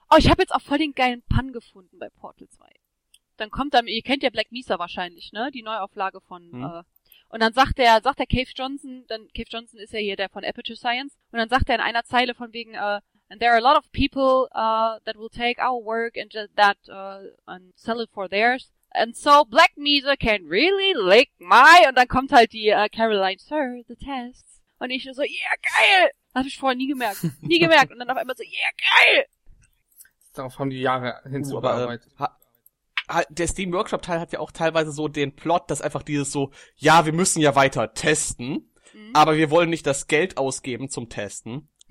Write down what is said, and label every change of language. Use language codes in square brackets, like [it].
[de] Oh, ich habe jetzt auch voll den geilen Pun gefunden bei Portal 2. Dann kommt dann, ihr kennt ja Black Mesa wahrscheinlich, ne? Die Neuauflage von, Und dann sagt der Cave Johnson, dann Cave Johnson ist ja hier der von Aperture Science, und dann sagt er in einer Zeile von wegen, [en] and there are a lot of people that will take our work and that and sell it for theirs. And so Black Mesa can really lick my. [de] Und dann kommt halt die Caroline, [en] Sir, the tests. [de] Und ich so, yeah, geil! Das habe ich vorher nie gemerkt. Und dann auf einmal so, yeah, geil! Darauf haben die Jahre hinzugearbeitet. Der Steam Workshop Teil hat ja auch teilweise so den Plot, dass einfach dieses so, ja, wir müssen ja weiter testen, aber wir wollen nicht das Geld ausgeben zum Testen.